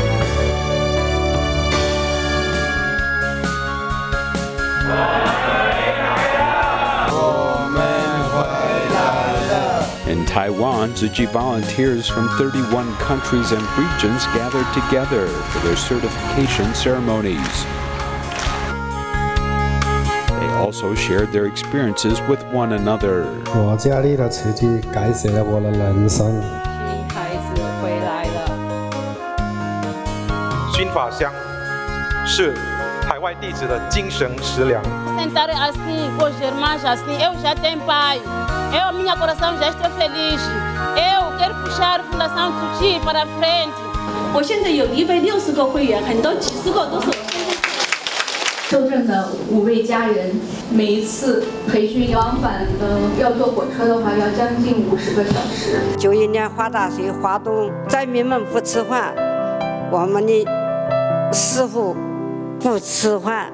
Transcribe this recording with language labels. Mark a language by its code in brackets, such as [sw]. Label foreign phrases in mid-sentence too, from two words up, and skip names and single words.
[en] In Taiwan, Tzu Chi volunteers from 31 countries and regions gathered together for their certification ceremonies. They also also shared their experiences with one another. [zh] 我家里的慈济改写了我的人生。孩子回来了。熏法香是海外弟子的精神食粮。 [pt] Sentar assim, com os irmãos assim, eu já tenho pai. Eu, minha coração já está feliz. Eu quero puxar a Fundação Tzu Chi para frente. [zh] 我现在有160个会员，很多几十个都是我现在。受证的5位家人，每一次培训往返要坐火车的话，要将近50个小时。 91年华大水华东灾民们不吃饭，我们的师傅不吃饭。